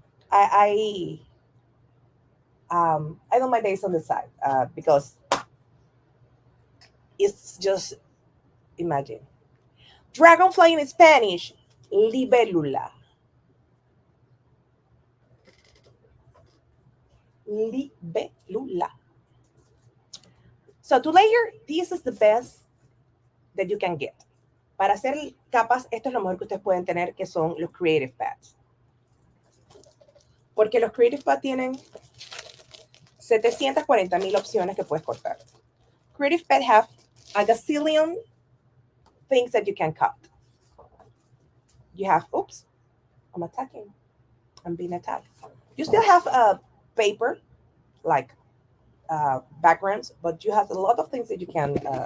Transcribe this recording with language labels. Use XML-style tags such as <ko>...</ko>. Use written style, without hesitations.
<en>I I don't mind that it's on the side because it's just imagine dragonfly in Spanish, libélula. Libélula. So to layer, this is the best that you can get.</en> <es>Para hacer capas, esto es lo mejor que ustedes pueden tener, que son los Creative Pads. Porque los Creative Pads tienen 740,000 opciones que puedes cortar.</es> <en>Creative Pads have a gazillion things that you can cut. You have, oops, I'm attacking. I'm being attacked. You still have a paper, like backgrounds, but you have a lot of things that you can.</en>